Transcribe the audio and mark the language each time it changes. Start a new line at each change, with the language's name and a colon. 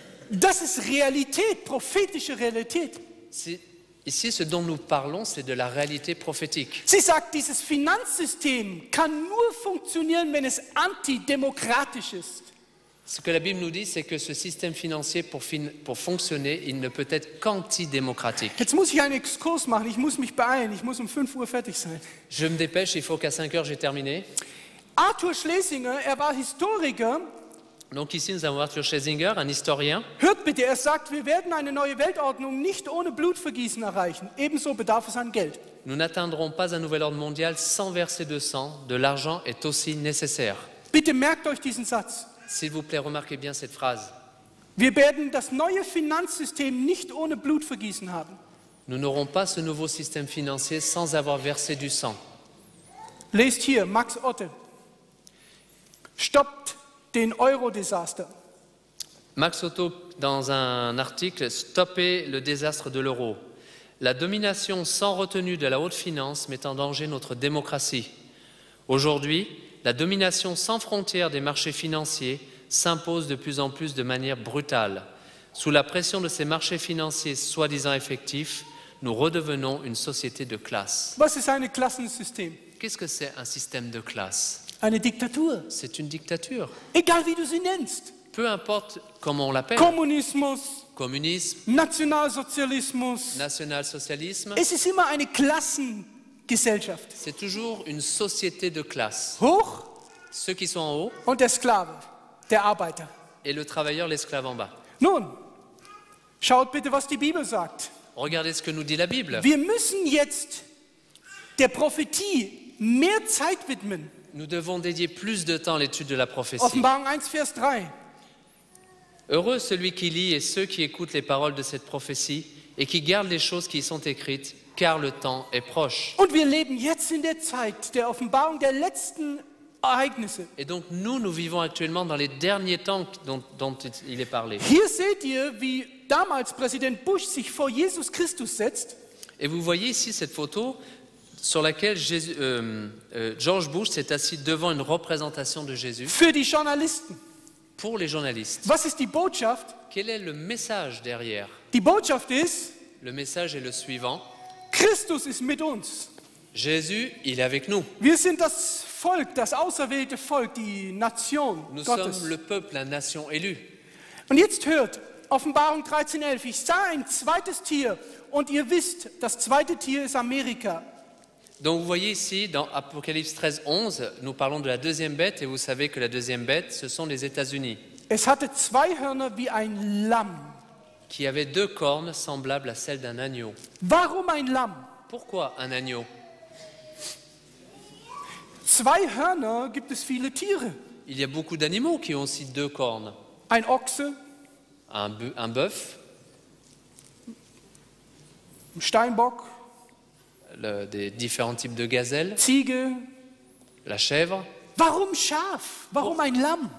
German: Das ist Realität, prophetische Realität.
French: Ici, ce dont nous parlons, c'est de la réalité prophétique.
German: Sie sagt, dieses Finanzsystem kann nur funktionieren, wenn es antidemokratisch ist.
French: Ce que la Bible nous dit, c'est que ce système financier, pour fonctionner, il ne peut être qu'antidémocratique.
German: Jetzt muss ich einen Exkurs machen, ich muss mich beeilen, ich muss um 5 Uhr fertig sein.
French: Je me dépêche, il faut qu'à 5 heures j'ai terminé.
German: Arthur Schlesinger, war Historiker.
French: Donc ici, nous avons Arthur Schlesinger, un historien.
German: Hört bitte, sagt, wir werden eine neue Weltordnung nicht ohne Blutvergießen erreichen. Ebenso bedarf es an Geld.
French: Nous n'atteindrons pas un nouvel ordre mondial sans verser de sang. De l'argent est aussi nécessaire.
German: Bitte merkt euch diesen Satz.
French: S'il vous plaît, remarquez bien cette phrase.
German: Wir werden das neue Finanzsystem nicht ohne Blutvergießen haben.
French: Nous n'aurons pas ce nouveau système financier sans avoir versé du sang.
German: Lest hier, Max Otte. Stoppt den Euro-Desaster.
French: Max Otto, dans un article, Stopper le désastre de l'euro. La domination sans retenue de la haute finance met en danger notre démocratie. Aujourd'hui, la domination sans frontières des marchés financiers s'impose de plus en plus de manière brutale. Sous la pression de ces marchés financiers soi-disant effectifs, nous redevenons une société de classe.
German: Was ist ein Klassensystem?
French: Qu'est-ce que c'est un système de classe?
German: Eine Diktatur.
French: C'est une dictature.
German: Egal wie du sie nennst.
French: Peu importe comment on l'appelle.
German: Kommunismus,
French: Communisme,
German: Nationalsozialismus.
French: national-socialisme,
German: Es ist immer eine Klassengesellschaft.
French: c'est toujours une société de classe.
German: Hoch
French: Ceux qui sont en haut
German: und der Sklave, der Arbeiter.
French: et le travailleur, l'esclave en bas.
German: Nun, schaut bitte, was die Bibel sagt.
French: Regardez ce que nous dit la Bible.
German: Wir müssen jetzt der Prophetie mehr Zeit widmen.
French: Nous devons dédier plus de temps à l'étude de la prophétie.
German: Offenbarung 1, Vers 3.
French: Heureux celui qui lit et ceux qui écoutent les paroles de cette prophétie et qui gardent les choses qui y sont écrites, car le temps est proche.
German: Und wir leben jetzt in der Zeit der Offenbarung der letzten Ereignisse.
French: Et donc nous vivons actuellement dans les derniers temps dont il est parlé.
German: Hier seht ihr, wie damals Präsident Bush sich vor Jesus Christus setzt.
French: Et vous voyez ici cette photo sur laquelle George Bush s'est assis devant une représentation de Jésus
German: Für die Journalisten.
French: pour les journalistes.
German: Was ist die Botschaft?
French: Quel est le message derrière?
German: Die Botschaft ist,
French: Le message est le suivant.
German: Christus ist mit uns.
French: Jésus, il est avec nous.
German: Wir sind das Volk, das auserwählte Volk, die Nation
French: Nous
German: Gottes.
French: sommes le peuple, la nation élue.
German: Und jetzt hört, Offenbarung 13,11. Ich sah ein zweites Tier und ihr wisst, das zweite Tier ist Amerika.
French: Donc vous voyez ici, dans Apocalypse 13, 11, nous parlons de la deuxième bête, et vous savez que la deuxième bête, ce sont les États-Unis,
German: Es hatte zwei Hörner wie ein Lamm.
French: qui avaient deux cornes semblables à celles d'un agneau.
German: Warum ein Lamm?
French: Pourquoi un agneau?
German: Zwei Hörner gibt es viele Tiere.
French: Il y a beaucoup d'animaux qui ont aussi deux cornes.
German: Ein Ochse,
French: Un bœuf,
German: ein Steinbock,
French: des différents types de gazelles,
German: Ziege.
French: la chèvre.
German: Warum Schaf? Warum ein Lamm?